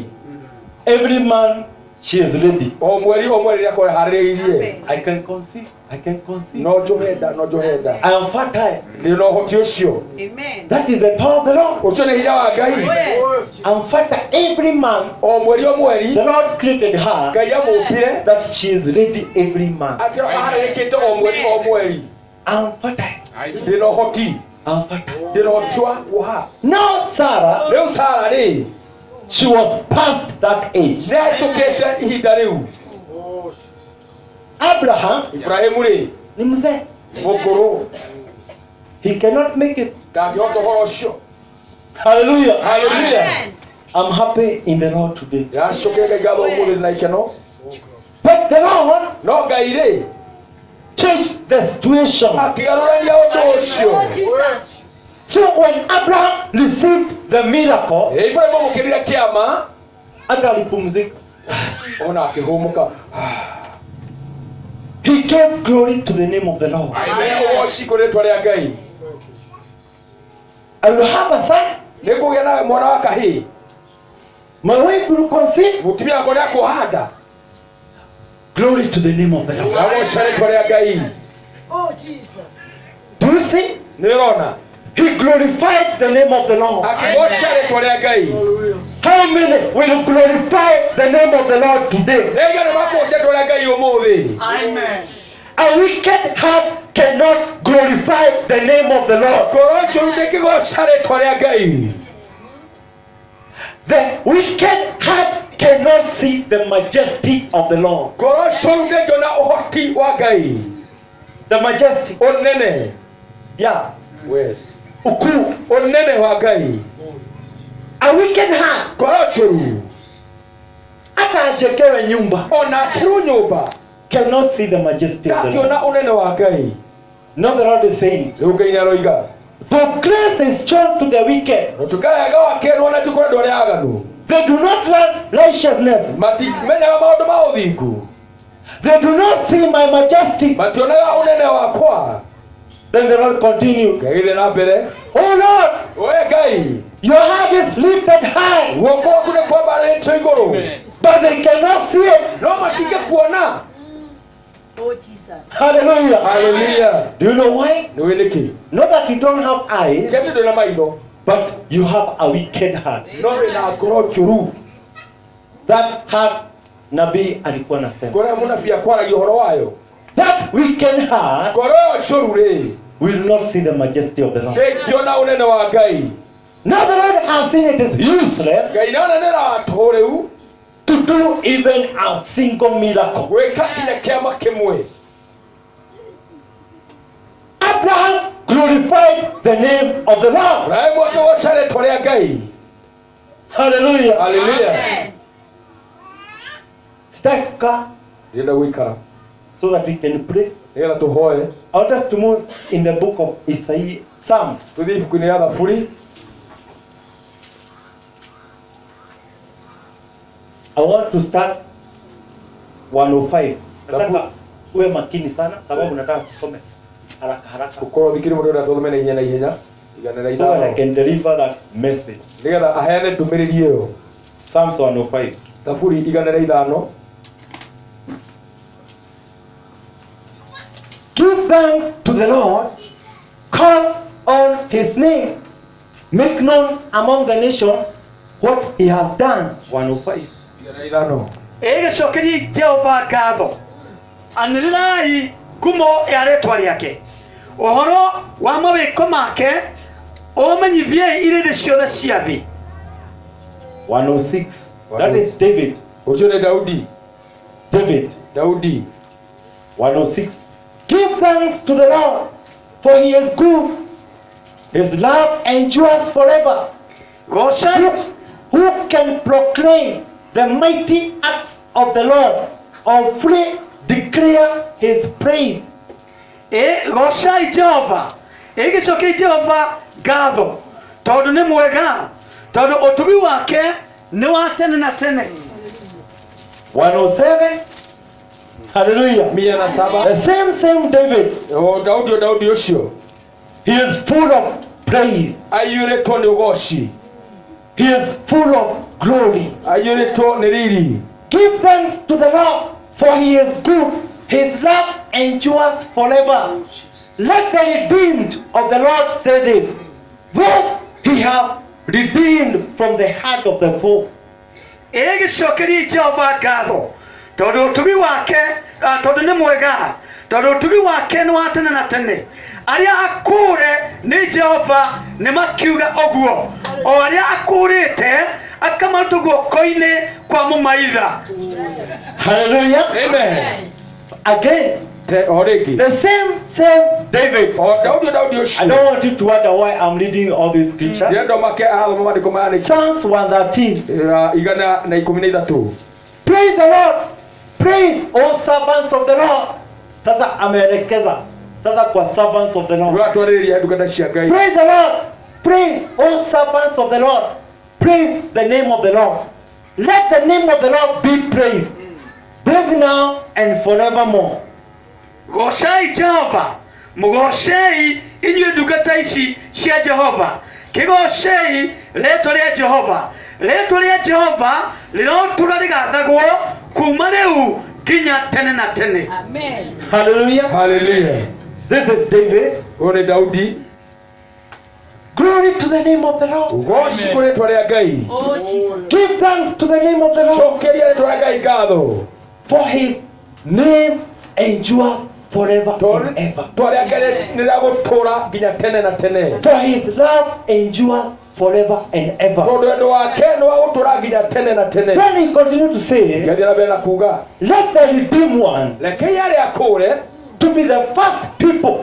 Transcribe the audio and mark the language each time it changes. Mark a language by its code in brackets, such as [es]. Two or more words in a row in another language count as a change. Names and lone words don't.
[en] Every month she is ready. [ki] O mweri nĩ akorwo harĩrĩirie. [en] I can conceive. [ki] No njohe nda. [en] I am fertile. [ki] Nĩ na ũhoti ũcio. [en] That is the power of the Lord. [ki] Ũcio nĩ hinya wa Ngai. [en] amfata every month [ki] o mweri o mweri [en] the Lord created her [ki] Ngai amũmbire [en] that she is ready every month. [ki] atĩ aharĩrĩkĩte o mweri Amfata. ndĩna ũhoti Amfata. ndĩna ũhoti wa kuoha. [en] Now Sarah, [ki] Rĩu Sara rĩ [en] she was past that age. [ki] nĩ ahĩtũkĩte ihinda rĩu. [en] Abraham [ki] Ibrahimu rĩ [sw] ni mzee. [ki] mũkũrũ [en] He cannot make it. ndangĩhota ũhoro ũcio. Hallelujah. Hallelujah. I'm happy in the Lord today. [ki] Yacũkĩre Ngai ngatho ũmũthĩ na ikeno. [en] But the Lord [ki] No Ngai rĩ [en] changed the situation. [ki] akĩgarũrania ũndũ ũcio. [en] So when Abraham received the miracle, [ki] Ibrahimu amũkĩrire kĩama [sw] hata alipumzika. [ki] ona akĩhũmũka. [en] He gave glory to the name of the Lord. [ki] ũgoci kũrĩ rĩĩtwa rĩa Ngai. [en] I will have a son. [ki] Nĩngũgĩa na mwana wa kahĩĩ. [en] My wife will conceive. [ki] Mũtumia wakwa nĩakũhanda. [en] Glory to the name of the Lord. [ki] Agoca rĩĩtwa rĩa Ngai. [en] Oh, Jesus. Do you see? [ki] Nĩũrona [en] He glorified the name of the Lord. [ki] akĩgoca rĩĩtwa rĩa Ngai. [en] How many will glorify the name of the Lord today? [ki] Nĩaigana makũgoca rĩĩtwa rĩa Ngai ũmũthĩ. [en] Amen. A wicked heart cannot glorify the name of the Lord. [ki] Ngoro njũru ndĩngĩgoca rĩĩtwa rĩa Ngai. [en] The wicked heart cannot see the majesty of the Lord. [ki] Ngoro njũru ndĩngĩona ũhoti wa Ngai. [en] The majesty. [ki] Ũnene. [en] Yeah. Yes. [sw] Ukuu. [ki] Ũnene wa Ngai. [en] A wicked heart. [ki] Ngoro njũru [sw] Hata ajekewe nyumba. [ki] ona akĩrwo nyũmba [en] Cannot see the majesty of the Lord. [ki] ndangĩona ũnene wa Ngai. [en] Now the Lord is saying, [ki] Rĩu Ngai nĩaroiga [en] for grace is shown to the wicked. [ki] tũkayaga wakerwo na tũkũrĩ andũ arĩa aganu. [en] They do not learn righteousness. [ki] Matimenyaga maũndũ ma ũthingu. [en] They do not see my majesty. [ki] Mationaga ũnene wakwa. [en] Then the Lord continued, [ki] Ngai gĩthiĩ na mbere. [en] oh Lord, [ki] Oe Ngai [en] your heart is lifted high, [ki] guoko gwaku nĩ kwambarĩtio igũrũ. [en] but they cannot see it. [ki] No matingĩkuona. [en] Oh, Jesus. Hallelujah. Hallelujah. Do you know why? [ki] Nĩ wĩ nĩkĩ? [en] Not that you don't have eyes, [ki] Ti atĩ ndũrĩ na maitho [en] but you have a wicked heart. [ki] no wĩna ngoro njũru. [en] That heart [sw] Nabii alikuwa anasema. [ki] Ngoro ya mũnabii akwaragia ũhoro wayo. [en] That wicked heart [ki] Ngoro ĩyo njũru rĩ [en] will not see the majesty of the Lord. [ki] ndĩngĩona ũnene wa Ngai. [en] Now the Lord has seen it is useless [ki] Ngai nĩona nĩ ratũ rĩu [en] to do even a single miracle. [ki] gwĩka kinya kĩama kĩmwe. [en] Abraham glorified the name of the Lord. [ki] Ibrahimu akĩgoca rĩĩtwa rĩa Ngai. [en] Hallelujah. Hallelujah. Amen. Stay calm [ki] Ndĩrenda gũikara [en] so that we can pray. [ki] nĩgetha tũhoe. [en] I want us to move in the book of Isaiah, Psalms. [ki] Tũthiĩ ibuku-inĩ ya Thaburi. [en] I want to start 105. [sw] Nataka uwe makini sana sababu nataka tusome haraka haraka [ki] Gũkorwo thikĩrĩ mũndũ ũrĩa tũthome na ihenya igana rĩa [en] so that I [ki] ithano [en] can deliver that message. [ki] nĩgetha aheane ndũmĩrĩri ĩyo. [en] Psalms 105. [ki] Thaburi igana rĩa ithano. [en] Give thanks to the Lord, call on his name, make known among the nations what he has done. 105. [ki] Igana rĩa ithano. Ĩgĩcokeria Jehova ngatho, anĩrĩrai ngumo ya rĩĩtwa rĩake, ũhoro wa mawĩko make ũmenyithiei irĩndĩ ciothe cia thĩ. [en] 106. That is David. [ki] Ũcio nĩ Daudi. [en] David. [ki] Daudi. [en] 106. Give thanks to the Lord, for he is good. His love endures forever. [ki] Gocai [en] Who can proclaim the mighty acts of the Lord, or free declare his praise? [ki] gocai Jehova, ĩgĩcokeria Jehova ngatho, tondũ nĩ mwega, tondũ ũtugi wake nĩ wa tene na tene. [en] 107. Hallelujah. 107. The same David. [ki] O Daudi o Daudi ũcio. [en] He is full of praise. [ki] Aiyũrĩtwo nĩ ũgoci. [en] He is full of glory. [ki] Aiyũrĩtwo nĩ riri. [en] Give thanks to the Lord, for he is good. His love endures forever. Let the redeemed of the Lord say this. Though he have redeemed from the hand of the foe. [ki] Egicokeri Jehova ngatho tondu utugi wake tondu ni mwega tondu utugi wake ni wa tene na tene. Aria akure ni Jehova ni makiuga oguo o aria akurite akamaruta guoko-ini kwa mumaitha. [en] Hallelujah. Amen. Again, the same David. I don't want you to wonder why I'm reading all these scriptures. Psalms 113. Praise the Lord. Praise all servants of the Lord. [sw] Sasa ameelekeza sasa kwa [en] servants of the Lord. Praise the Lord. Praise all servants of the Lord. Praise the name of the Lord. Let the name of the Lord be praised, both now and forevermore. [ki] Gocai Jehova, mugocei inyuĩ ndungata ici cia Jehova. Kĩgocei rĩĩtwa rĩa Jehova. Rĩĩtwa rĩa Jehova rĩrotũra rĩgathagwo kuma rĩu nginya tene na tene. [en] Amen. Hallelujah. Hallelujah. This is David. [ki] Ore Daudi. [en] Glory to the name of the Lord. [ki] Goshi kore rĩĩtwa rĩa Ngai. [en] Oh Jesus. Give thanks to the name of the Lord. [ki] Cokeria rĩĩtwa rĩa Ngai ngatho. [en] For his name endures forever and ever. For his love endures forever and ever. Then he continued to say, let the redeemed one to be the first people